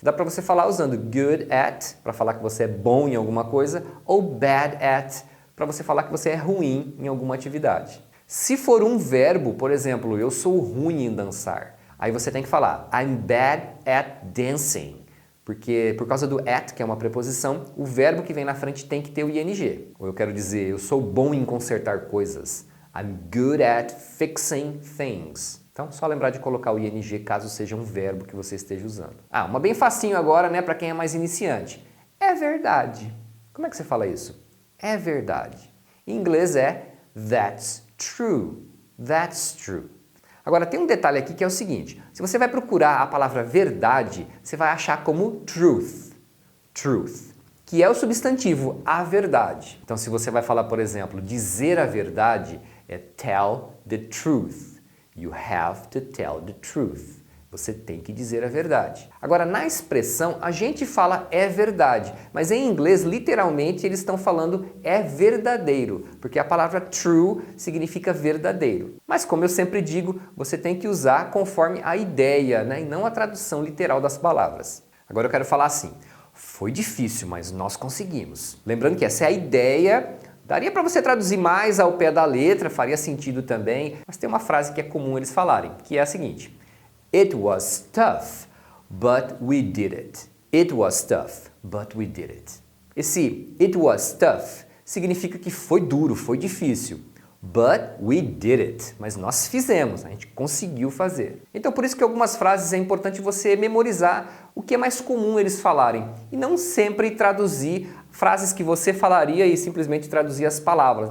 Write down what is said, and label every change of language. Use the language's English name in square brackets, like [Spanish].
[Portuguese] Dá para você falar usando [English] good at, [Portuguese] para falar que você é bom em alguma coisa, ou [English] bad at, [Portuguese] para você falar que você é ruim em alguma atividade. Se for um verbo, por exemplo, eu sou ruim em dançar, aí você tem que falar [English] I'm bad at dancing. [Portuguese] Porque por causa do at, que é uma preposição, o verbo que vem na frente tem que ter o ing. Ou eu quero dizer, eu sou bom em consertar coisas. [English] I'm good at fixing things. [Portuguese] Então, só lembrar de colocar o ing caso seja um verbo que você esteja usando. Ah, uma bem facinho agora, né, para quem é mais iniciante. É verdade. Como é que você fala isso? É verdade. Em inglês é [English] that's true. That's true. [Portuguese] Agora tem um detalhe aqui que é o seguinte, se você vai procurar a palavra verdade, você vai achar como truth, truth, que é o substantivo, a verdade. Então se você vai falar, por exemplo, dizer a verdade, é [English] tell the truth. You have to tell the truth. [Portuguese] Você tem que dizer a verdade. Agora, na expressão, a gente fala é verdade, mas em inglês, literalmente, eles estão falando é verdadeiro, porque a palavra true significa verdadeiro. Mas, como eu sempre digo, você tem que usar conforme a ideia, né, e não a tradução literal das palavras. Agora eu quero falar assim, foi difícil, mas nós conseguimos. Lembrando que essa é a ideia. Daria para você traduzir mais ao pé da letra, faria sentido também, mas tem uma frase que é comum eles falarem, que é a seguinte: [English] It was tough, but we did it. It was tough, but we did it. [Portuguese] Esse [English] it was tough [Portuguese] significa que foi duro, foi difícil. [English] But we did it. [Portuguese] Mas nós fizemos, a gente conseguiu fazer. Então por isso que algumas frases é importante você memorizar o que é mais comum eles falarem. E não sempre traduzir frases que você falaria e simplesmente traduzir as palavras.